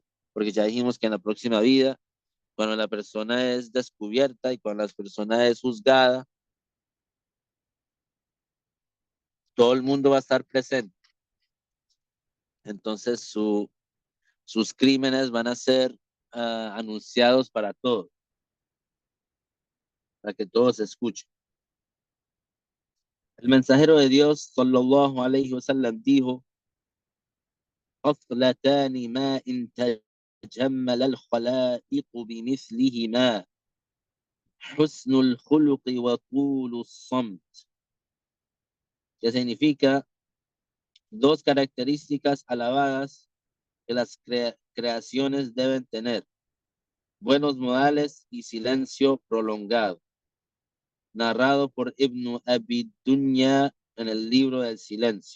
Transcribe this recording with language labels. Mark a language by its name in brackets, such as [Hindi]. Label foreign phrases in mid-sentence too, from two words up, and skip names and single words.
[Spanish] Porque ya dijimos que en la próxima vida, cuando la persona es descubierta y cuando la persona es juzgada, todo el mundo va a estar presente. Entonces sus crímenes van a ser anunciados para todos, para que todos escuchen. El mensajero de Dios, [Arabic] صلى الله عليه وسلم, dijo, خصلتان ما إن تجمل الخلائق بمثلهما حسن الخلق وطول الصمت, [Spanish] que significa dos características alabadas que las creaciones deben tener: buenos modales y silencio prolongado. Narrado por Ibn Abi Dunya en el libro del silencio.